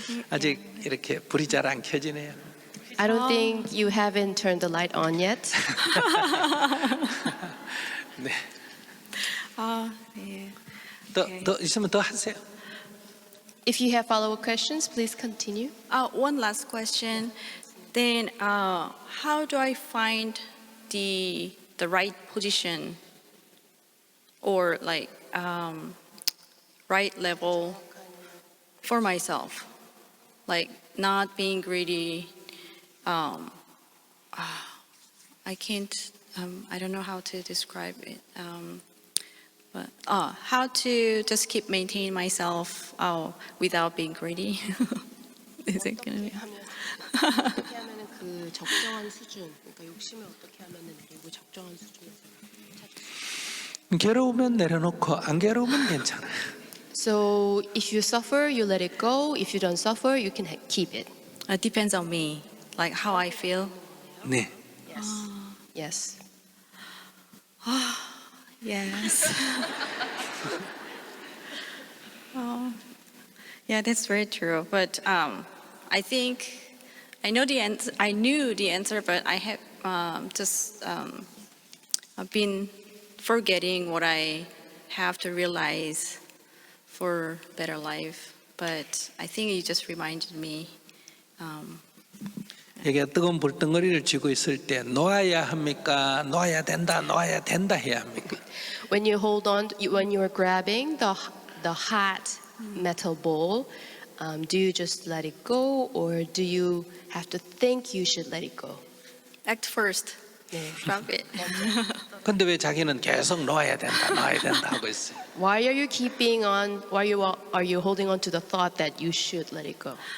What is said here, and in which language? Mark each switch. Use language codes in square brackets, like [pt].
[ko] 아직 이렇게 불이 잘 안 켜지네요. [en] I don't think you haven't turned the light on yet. [ko] 네. 네. 더 있으면 더 하세요. [en] If you have follow-up questions, please continue. One last question. Then, how do I find the right position, or like right level for myself? Like not being greedy. I can't. I don't know how to describe it. But how to just keep maintaining myself without being greedy? Is it gonna be? [ko] 어떻게 하면은 그 적정한 수준, 그러니까 욕심을 어떻게 하면은 내리고 적정한 수준에서. 괴로우면 내려놓고 안 괴로우면 괜찮아요. [en] So if you suffer, you let it go. If you don't suffer, you can keep it. It depends on me, like how I feel. [ko] 네. [en] Yes. Yes. Yeah, that's very true. But I think I know the answer. I knew the answer, but I have just been forgetting what I have to realize for better life. But I think you just reminded me. [ko] 여기가 뜨거운 불덩어리를 쥐고 있을 때 놓아야 합니까? 놓아야 된다, 놓아야 된다 해야 합니까? [en] When you hold on, when you're grabbing the hot metal bowl, do you just let it go, or do you have to think you should let it go? Act first. [ko] 네. [en] Drop it. [ko] 근데 왜 자기는 계속 놓아야 된다, 놓아야 된다 하고 있어요? [en] Why are you keeping on? Why are you holding on to the thought that you should let it go?